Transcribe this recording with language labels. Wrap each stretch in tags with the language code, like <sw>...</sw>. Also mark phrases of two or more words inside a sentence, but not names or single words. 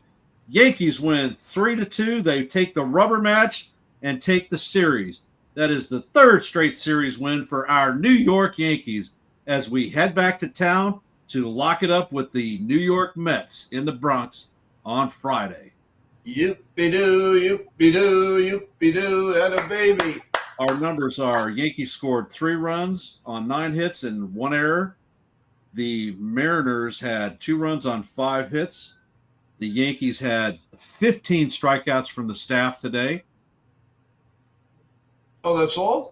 <en>Yankees win 3-2. They take the rubber match and take the series. That is the 3rd straight series win for our New York Yankees as we head back to town to lock it up with the New York Mets in the Bronx on Friday. Yoop-be-doo, yoop-be-doo, yoop-be-doo, and a baby. Our numbers are Yankees scored 3 runs on 9 hits and 1 error. The Mariners had 2 runs on 5 hits. The Yankees had 15 strikeouts from the staff today. Oh, that's all?</en>